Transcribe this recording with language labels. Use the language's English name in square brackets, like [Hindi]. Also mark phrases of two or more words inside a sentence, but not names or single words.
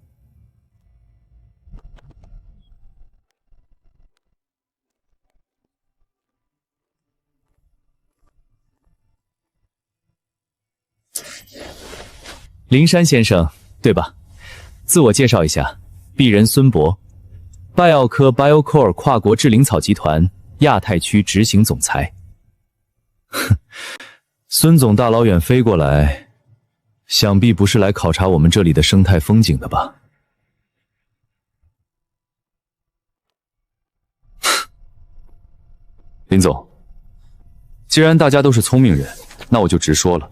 [Chinese] 灵山先生，对吧？自我介紹一下，鄙人孫博，拜奧科 BioCore 跨國智靈草集團亞太區執行總裁。哼，孫總大老遠飛過來，想必不是來考察我們這裡的生態風景的吧？林總，既然大家都是聰明人，那我就直說了。